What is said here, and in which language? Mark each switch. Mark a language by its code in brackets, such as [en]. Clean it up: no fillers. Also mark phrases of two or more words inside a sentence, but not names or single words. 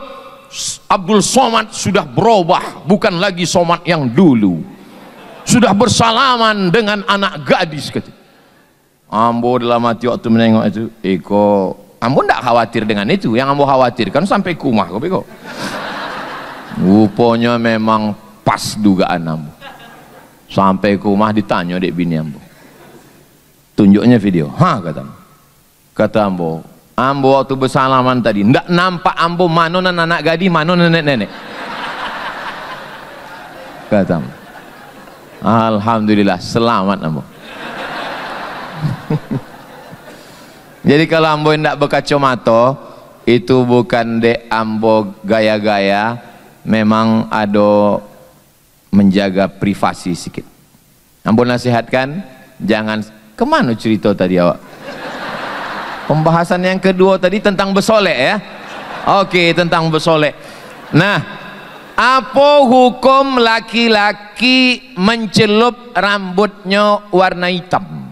[id] Abdul Somad sudah berubah, bukan lagi Somad yang dulu. Sudah bersalaman dengan anak gadis kata. [min] Ambo dalam hati waktu menengok itu, ambo tidak khawatir dengan itu. Yang ambo khawatirkan sampai kumah kok bego. Rupanya memang pas dugaan ambo. Sampai kumah ditanya dek bini ambo. Tunjuknya video. Kata ambo. Ambo waktu bersalaman tadi ndak nampak ambo mana anak gadis, mana nenek-nenek. Kata ambo. Alhamdulillah selamat ambo. Jadi kalau ambo ndak berkacamata itu bukan dek ambo gaya-gaya, memang ada menjaga privasi sedikit. Ambo nasihatkan jangan kemana cerita tadi awak. [id] Pembahasan yang kedua tadi tentang bersolek ya. Oke, tentang bersolek. Nah, apa hukum laki-laki mencelup rambutnya warna hitam?